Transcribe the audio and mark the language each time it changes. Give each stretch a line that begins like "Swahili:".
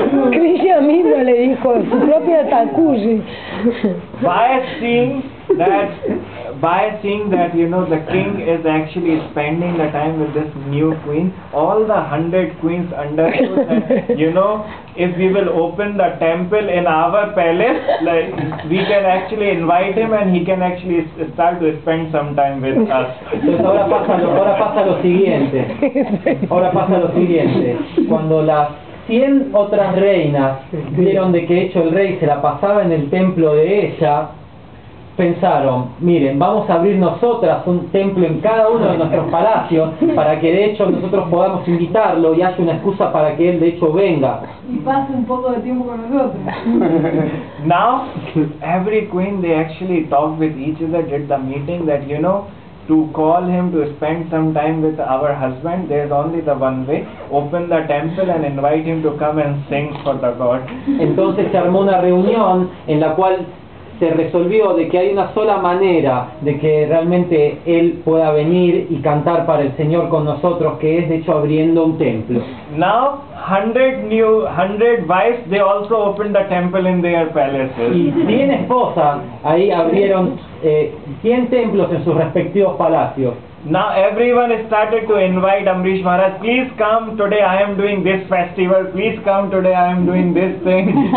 Spanish: Krishna mismo le dijo, su propia Takuji.
English: By seeing that by seeing that, you know, the king is actually spending the time with this new queen, all the 100 queens understood that, you know, if we will open the temple in our palace, like, we can actually invite him and he can actually start to spend some time with us.
Spanish: Entonces ahora pasa lo siguiente. Ahora pasa lo siguiente. Cuando las 100 otras reinas vieron de que hecho el rey se la pasaba en el templo de ella, pensaron, miren, vamos a abrir nosotras un templo en cada uno de nuestros palacios para que de hecho nosotros podamos invitarlo y haya una excusa para que él de hecho venga. Y pase un poco de tiempo con nosotros.
English: Now, every queen, they actually talked with each other, did the meeting that, you know, to call him to spend some time with our husband, there is only the one way, open the temple and invite him to come and sing for the God.
Spanish: Entonces se armó una reunión en la cual se resolvió de que hay una sola manera de que realmente él pueda venir y cantar para el Señor con nosotros, que es de hecho abriendo un templo.
English: Now, 100 wives, they also opened the temple in their palaces.
Spanish: Y 100 esposas ahí abrieron 100 templos en sus respectivos palacios.
English: Now everyone started to invite Amrish Maharaj, please come today, I am doing this festival, please come today, I am doing this thing.